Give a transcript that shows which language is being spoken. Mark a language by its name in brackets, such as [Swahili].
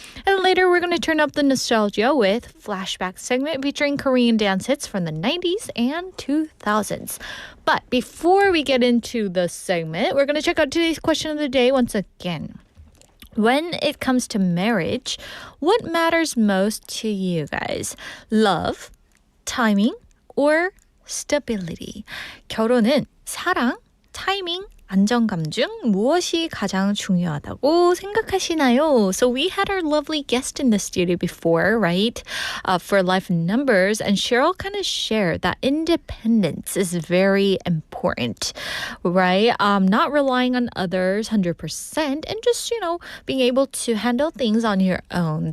[English] And later, we're going to turn up the nostalgia with Flashback segment featuring Korean dance hits from the 90s and 2000s. But before we get into the segment, we're going to check out today's question of the day once again. When it comes to marriage, what matters most to you guys? Love, timing, or stability? [Korean] 결혼은 사랑, 타이밍, 안정감 중 무엇이 가장 중요하다고 생각하시나요? [English] So we had our lovely guest in the studio before, right? For Life Numbers, and Cheryl kind of shared that independence is very important, right? Not relying on others 100% and just, being able to handle things on your own.